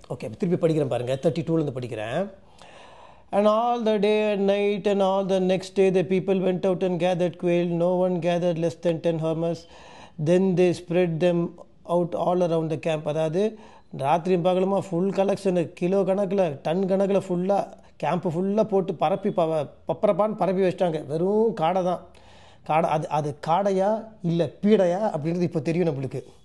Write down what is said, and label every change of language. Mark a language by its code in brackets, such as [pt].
[ta] Okay, திருப்பி படிக்கிறேன் பாருங்கள், 32 படிக்கிறேன். [en] And all the day and night and all the next day the people went out and gathered quail. No one gathered less than 10 homers. Then they spread them out all around the camp. [ta] அதாவது ராத்திரி பகலுமா full collection, kilo கணக்கில் ton கணக்கில் ஃபுல்லாக camp ஃபுல்லாக போட்டு பப்பரப்பான்னு பரப்பி வச்சிட்டாங்க. வெறும் காடை தான். அது காடையா இல்லை பீடையா அப்படின்றது இப்போ தெரியும் நம்மளுக்கு.